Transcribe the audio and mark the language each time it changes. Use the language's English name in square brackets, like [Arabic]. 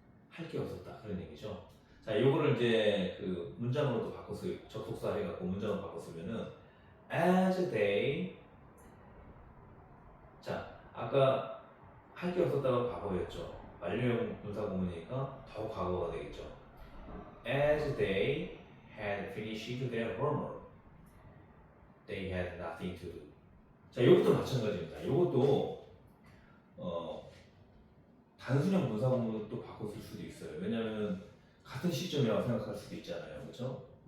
[Korean] 할 게 없었다 그런 얘기죠. 자, 요거를 이제 그 문장으로도 바꿔서 접속사 해갖고 문장으로 바꿨으면은 [English] as they. [Korean] 자, 아까 할 게 없었다가 과거였죠. 완료형 분사구문이니까 더 과거가 되겠죠. [English] As they had finished their homework, they had nothing to do. [Korean] 자, 이것도 마찬가지입니다. 이것도 단순형 분사구문으로 또 바꿔 쓸 수도 있어요. 왜냐하면 같은 시점이라고 생각할 수도 있잖아요, 그렇죠?